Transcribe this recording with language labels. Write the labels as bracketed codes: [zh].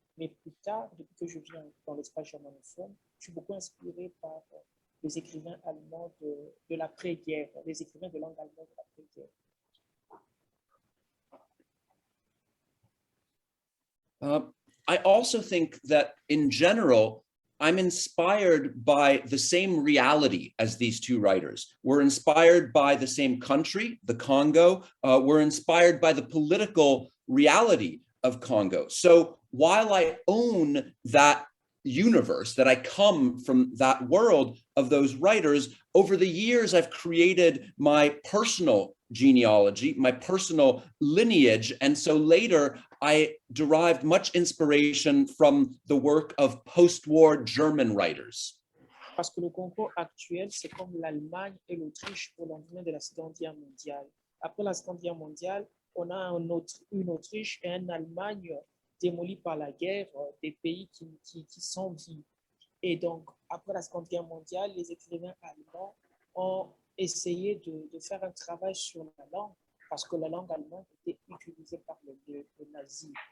[fr] Mais plus tard, depuis que je viens dans l'espace germanophone, je suis beaucoup inspiré par les écrivains allemands de l'après-guerre, les écrivains de langue allemande de l'après-guerre. [en] I also think that in general, I'm inspired by the same reality as these two writers. We're inspired by the same country, the Congo. We're inspired by the political reality of Congo. So while I own that universe, that I come from that world of those writers, over the years, I've created my personal genealogy, my personal lineage. And so later, I derived much inspiration from the work of post-war German writers. [fr] Parce que le Congo actuel, c'est comme l'Allemagne et l'Autriche au lendemain de la Seconde Guerre mondiale. Après la Seconde Guerre mondiale, on a une Autriche et une Allemagne démolis par la guerre, des pays qui sont vivants. Et donc, après la Seconde Guerre mondiale, les écrivains allemands ont essayé de faire un travail sur la langue, parce que la langue allemande était utilisée par les nazis.